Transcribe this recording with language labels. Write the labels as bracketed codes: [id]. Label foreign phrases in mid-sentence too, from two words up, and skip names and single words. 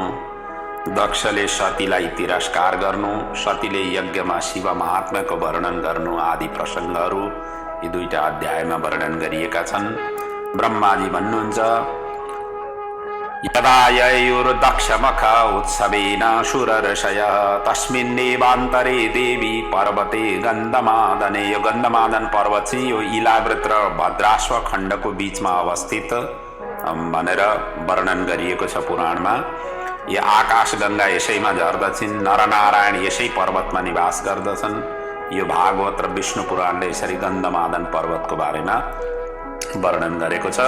[ne] दक्षले सतीलाई तिरस्कार गर्नु, सतीले यज्ञमा शिव महात्म्यको वर्णन गर्नु आदि प्रसङ्गहरू यी दुईटा अध्यायमा वर्णन गरिएका छन्। ब्रह्माजी भन्नुहुन्छ [sa] यदा ययोर्दक्षमख उत्सवेन सुरर्षय तस्मिन्नेवान्तरे देवी पर्वते गन्धमादने। [ne] यो गन्धमादन पर्वत चाहिँ यो इलावृत र भद्राश्व खण्डको बीचमा अवस्थित भनेर वर्णन गरिएको छ पुराणमा। यो आकाश गङ्गा यसैमा झर्दछन्, नरनारायण यसै पर्वतमा निवास गर्दछन्। यो भागवत र विष्णु पुराणले यसरी गन्धमादन पर्वतको बारेमा वर्णन गरेको छ।